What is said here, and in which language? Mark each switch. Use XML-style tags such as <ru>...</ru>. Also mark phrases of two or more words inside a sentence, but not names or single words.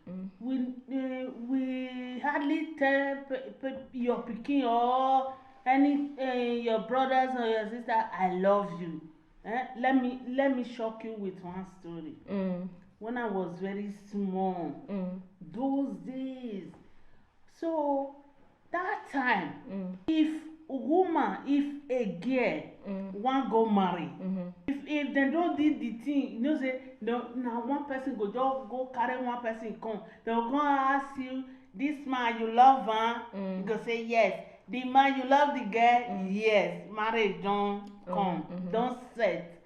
<pcm>We hardly tell your pikin or any your brothers or your sister I love you. Let me shock you with one story. When I was very small, those days. So that time, if a girl want go marry, if they don't do the thing, say now one person go just go carry one person come, they will go ask you, this man you love her? You go say yes. The man you love the girl? Yes. Marriage don't come, don't set.</pcm>